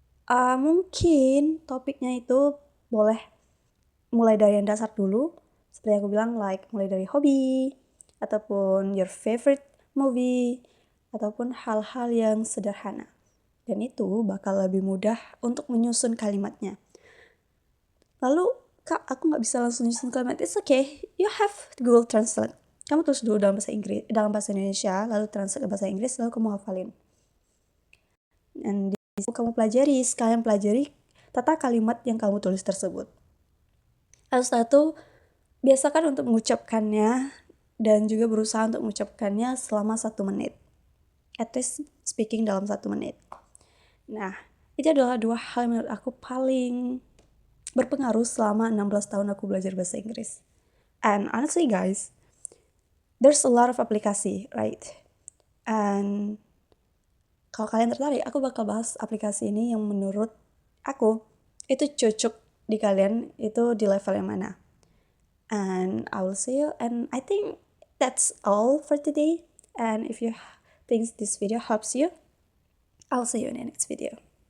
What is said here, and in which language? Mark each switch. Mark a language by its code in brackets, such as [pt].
[id] Mungkin topiknya itu boleh mulai dari yang dasar dulu, seperti aku bilang, like mulai dari hobi, ataupun [en] your favorite movie, [id] ataupun hal-hal yang sederhana. Dan itu bakal lebih mudah untuk menyusun kalimatnya. Lalu, Kak, aku nggak bisa langsung nyusun kalimat. [en] It's okay, you have Google Translate. [id] Kamu tulis dulu dalam bahasa Indonesia, lalu translate ke bahasa Inggris, lalu kamu hafalin. Dan kamu sekalian pelajari tata kalimat yang kamu tulis tersebut. Lalu setelah itu, biasakan untuk mengucapkannya dan juga berusaha untuk mengucapkannya selama 1 menit. [en] At least [id] speaking dalam 1 menit. Nah, itu adalah 2 hal yang menurut aku paling berpengaruh selama 16 tahun aku belajar bahasa Inggris. [en] And honestly guys, there's a lot of aplikasi, right? [id] And kalau kalian tertarik, aku bakal bahas aplikasi ini yang menurut aku itu cocok di kalian itu di level yang mana. [en] And I will see you, and I think that's all for today. And if you think this video helps you, I'll see you in the next video.